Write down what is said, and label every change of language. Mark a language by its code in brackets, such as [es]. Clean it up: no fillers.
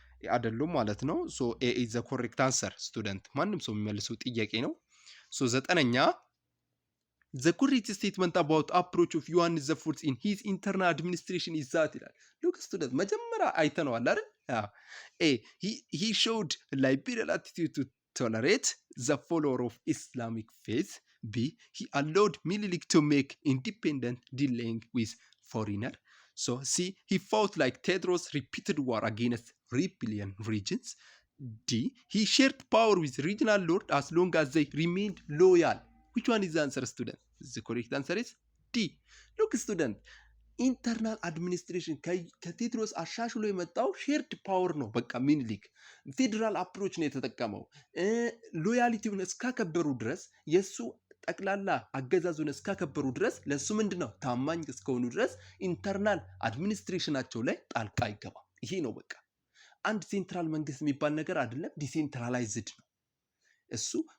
[am] አይደሉም ማለት ነው። [en] ኤ ኢዝ ዘ ኮሬክት አንሰር ስቱደንት። [am] ማንም ሰው የሚመልሰው ጥያቄ ነው። ዘጠነኛ [en] the correct statement about approach of ዮሐንስ ዘፉርት in his internal administration is that [am] ይላል። [en] ሉክ ስቱደንት [am] መጀመሪያ አይተነዋል አይደል? [en] he showed liberal attitude to tolerate the follower of Islamic faith. B he allowed Minilik to make independent dealing with foreigner. C he fought like Tedros repeated war against rebellion regions. D he shared power with regional lord as long as they remained loyal. Which one is the answer, student? The correct answer is D. Look student, [am] ኢንተርናል አድሚኒስትሬሽን ከቴዎድሮስ አሻሽሎ የመጣው [en] ሼርድ ፓወር [am] ነው። ሚኒሊክ [en] ፌዴራል አፕሮች [am] ነው የተጠቀመው። ሎያሊቲውን እስካከበሩ ድረስ የእሱ ጠቅላላ አገዛዙን እስካከበሩ ድረስ ለእሱ ምንድን ነው ታማኝ እስከሆኑ ድረስ ኢንተርናል አድሚኒስትሬሽናቸው ላይ ጣልቃ አይገባም። ይሄ ነው አንድ ሴንትራል መንግስት የሚባል ነገር አይደለም፣ ዲሴንትራላይዝድ ነው። እሱ